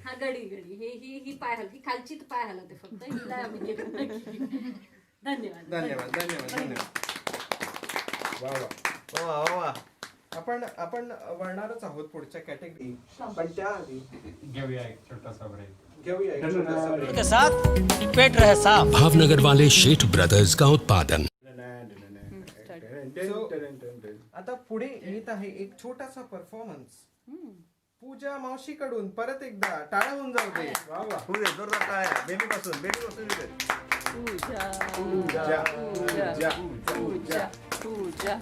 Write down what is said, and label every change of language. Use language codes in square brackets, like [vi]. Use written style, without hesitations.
[mr] हा गडी ही पाय हल ही खालची तर पाय हलवते फक्त हिला आम्ही हे करत नाही. धन्यवाद धन्यवाद धन्यवाद धन्यवाद. वा वा वा. आपण वळणारच आहोत पुढच्या कॅटेगरी, पण त्याआधी घेऊया एक छोटासा ब्रेक. घेऊया एक छोटासा break. [hi] के साथ पेट रहे साफ। भावनगर वाले शेठ ब्रदर्स का उत्पादन। [mr] आता पुढे येत आहे एक छोटासा परफॉर्मन्स पूजा मावशीकडून. परत एकदा टाळ्या होऊन जाऊ दे. होऊ दे, जोरदार टाळ्या. बेबीपासून इथे. पूजा पूजा, पूजा पूजा पूजा